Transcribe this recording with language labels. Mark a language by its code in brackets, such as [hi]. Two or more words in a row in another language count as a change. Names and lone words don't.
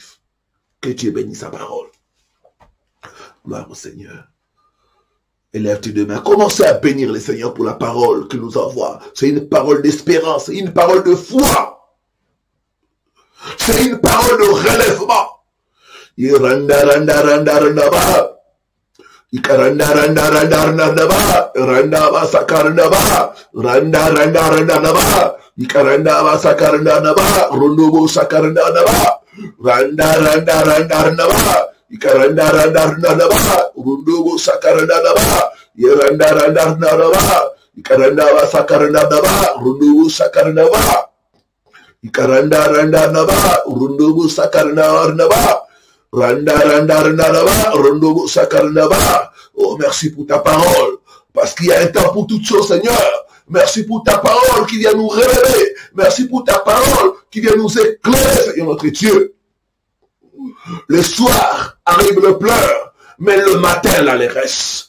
[fr] Que Dieu bénisse sa parole. Gloire au Seigneur. Élève tes deux mains. Commencez à bénir le Seigneur pour la parole qu'il nous envoie. C'est une parole d'espérance. C'est une parole de foi. C'est une parole de relèvement. Iranda, randa, randa, randa, ba. Ikaranda, randa, randa, randa, ba. Randa, ba, sakaranda, ba. Randa, randa, randa, ba. Ikaranda, ba, sakaranda, ba. Rondobo, sakaranda, ba. Randa, randa, randa, randa, ba. Ikaranda, randa, randa, ba. Rondobo, sakaranda, ba. Iranda, randa, randa, ba. Ikaranda, ba, sakaranda, ba. Rondobo, sakaranda, ba. Ikaranda, randa, ba. Rondobo, sakaranda, ba. Randa, randa, randa, ba. Rondobo, sakaranda, ba. Oh, merci pour ta parole. Parce qu'il y a un temps pour toutes choses, Seigneur. Merci pour ta parole qui vient nous révéler. Merci pour ta parole qui vient nous éclairer, Seigneur notre Dieu. Le soir arrive le pleur, mais le matin l'allégresse.